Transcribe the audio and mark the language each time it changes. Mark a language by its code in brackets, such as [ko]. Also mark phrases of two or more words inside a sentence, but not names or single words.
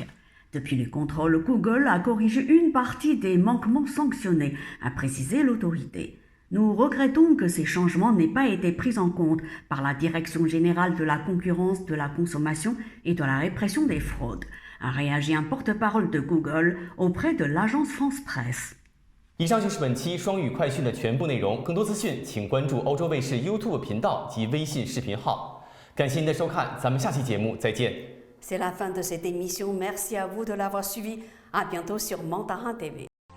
[fr] Depuis les contrôles, Google a corrigé une partie des manquements sanctionnés, a précisé l'autorité. Nous regrettons que ces changements n'aient pas été pris en compte par la Direction générale de la concurrence, de la consommation et de la répression des fraudes, a réagi un porte-parole de Google auprès de l'agence France Presse. [zh] 以上就是本期双语快讯的全部内容，更多资讯请关注欧洲卫视 YouTube 频道及微信视频号。感谢您的收看，咱们下期节目再见。 [fr] C'est la fin de cette émission. Merci à vous de l'avoir suivi. À bientôt sur Mandarin TV.